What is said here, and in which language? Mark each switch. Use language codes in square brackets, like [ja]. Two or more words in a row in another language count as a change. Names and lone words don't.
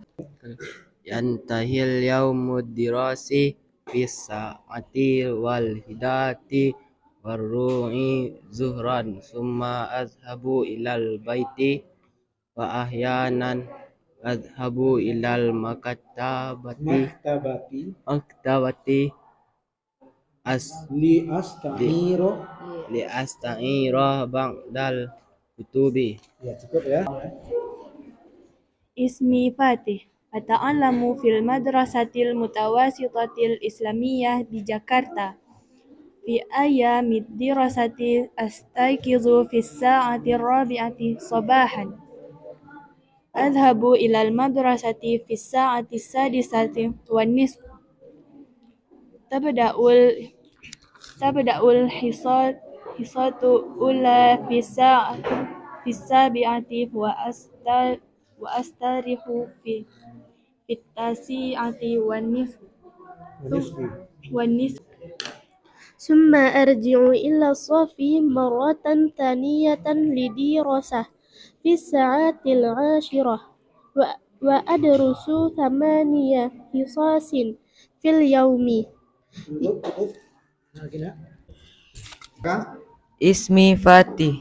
[ar] ينتهي اليوم الدراسي في الساعة الواحدة والربع ظهرا ثم أذهب إلى البيت وأحيانا أذهب إلى المكتبة لأستعير بعض الكتب. [id] Ya, cukup ya. [ar] اسمي فاتح. أتعلم في المدرسة المتوسطة الإسلامية دي جاكرتا. في أيام الدراسة أستيقظ في الساعة الرابعة صباحا. أذهب إلى المدرسة في الساعة السادسة والنصف. تبدأ الحصة الأولى في السابعة وأستريح في التاسعة والنصف. ثم أرجع إلى الصف مرة ثانية للدراسة في الساعة العاشرة وأدرس ثماني حصص في اليوم. اسمي فاتح.